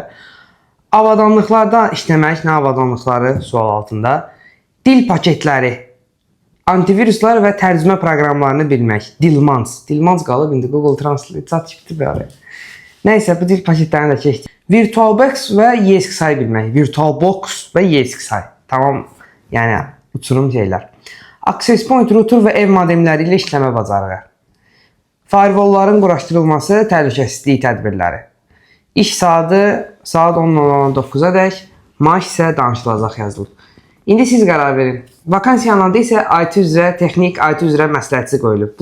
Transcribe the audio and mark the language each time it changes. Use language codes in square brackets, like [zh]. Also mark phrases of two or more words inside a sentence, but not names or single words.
[az] Avadanlıqlarda işləmək, nə avadanlıqları sual altında, dil paketləri, antiviruslar və tərcümə proqramlarını bilmək, Dilmans qalıb, indi Google Translate çat çıxdı belə. Nəysə, bu dil paketlərini də keçdik. VirtualBox və ESXi bilmək. VirtualBox və ESXi. Tamam, yəni uçurum şeylər. [en] Access point, [az] router və ev modemləri ilə işləmə bacarığı. Firewallların quraşdırılması, təhlükəsizlik tədbirləri. İş saatı saat 10:00-dan 9:00-a dək, maaş isə danışılacaq yazılıb. İndi siz qərar verin. Vakansiyanın adı isə IT üzrə, texnik IT üzrə məsləhətçi qoyulub.